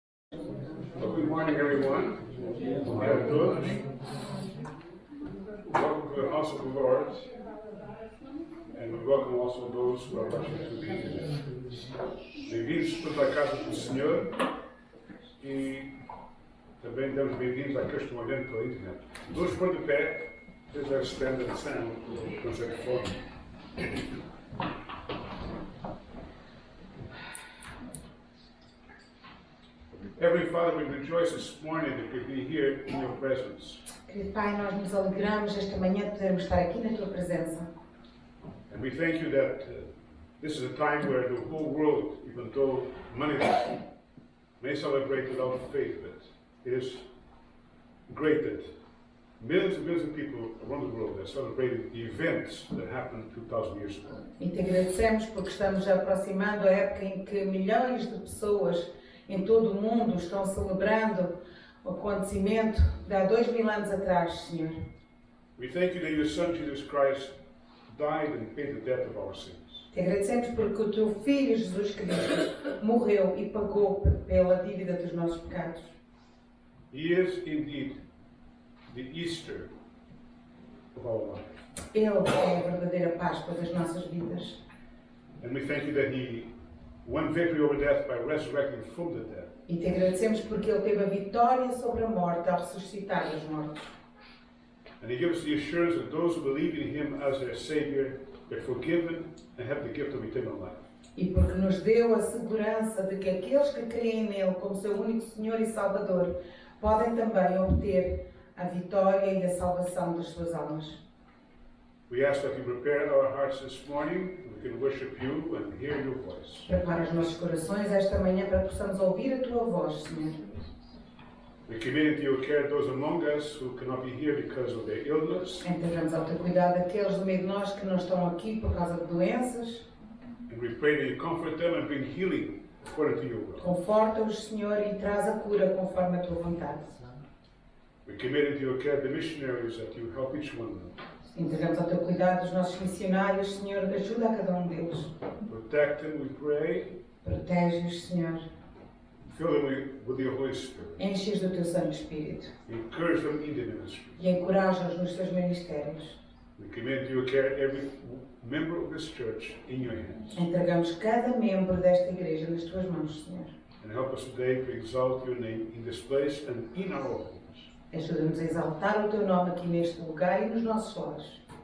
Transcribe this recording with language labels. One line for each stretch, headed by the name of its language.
English: Well, good morning, everyone. Welcome to the house of the Lord, and we welcome also those who are watching through the internet.
Portuguese: Bem-vindos todos à casa do Senhor e também damos bem-vindos àqueles que estão olhando pela internet. Todos por de pé,
English: please let's stand and stand,
Portuguese: consegue forma.
English: Heavenly Father, we rejoice this morning that we be here in your presence.
Portuguese: Querido Pai, nós nos alegramos esta manhã de podermos estar aqui na Tua presença.
English: And we thank you that this is a time where the whole world, even though many may celebrate without faith, but it is great that millions and millions of people around the world are celebrating the events that happened 2,000 years ago.
Portuguese: E te agradecemos porque estamos aproximando a época em que milhões de pessoas em todo o mundo estão celebrando o acontecimento de há 2.000 anos atrás, Senhor.
English: We thank you that your Son Jesus Christ died and paid the debt of our sins.
Portuguese: Te agradecemos porque o Teu Filho Jesus Cristo morreu e pagou pela dívida dos nossos pecados.
English: He is indeed the Easter of our life.
Portuguese: Ele é a verdadeira Páscoa das nossas vidas.
English: And we thank you that He won victory over death by resurrecting from the dead.
Portuguese: E te agradecemos porque Ele teve a vitória sobre a morte ao ressuscitar os mortos.
English: And He gives the assurance that those who believe in Him as their Savior are forgiven and have the gift of eternal life.
Portuguese: E porque nos deu a segurança de que aqueles que creem nele como seu único Senhor e Salvador podem também obter a vitória e a salvação das suas almas.
English: We ask that you prepare our hearts this morning, so we can worship you and hear your voice.
Portuguese: Prepara os nossos corações esta manhã para que possamos ouvir a Tua voz, Senhor.
English: We commit into your care those among us who cannot be here because of their illness.
Portuguese: Entregamos ao Teu cuidado aqueles do meio de nós que não estão aqui por causa de doenças.
English: And we pray that you comfort them and bring healing according to your will.
Portuguese: Conforta-os, Senhor, e traz a cura conforme a Tua vontade.
English: We commit into your care the missionaries that you help each one of them.
Portuguese: Entregamos ao Teu cuidado os nossos missionários, Senhor, ajuda a cada um deles.
English: Protect them, we pray.
Portuguese: Protege-os, Senhor.
English: Fill them with your Holy Spirit.
Portuguese: Enche-os do Teu Santo Espírito.
English: Encourage them in the ministry.
Portuguese: E encoraja-os nos seus ministérios.
English: We commit into your care every member of this church in your hands.
Portuguese: Entregamos cada membro desta igreja nas Tuas mãos, Senhor.
English: And help us today to exalt your name in this place and in our homes.
Portuguese: Ajuda-nos a exaltar o Teu nome aqui neste lugar e nos nossos lares.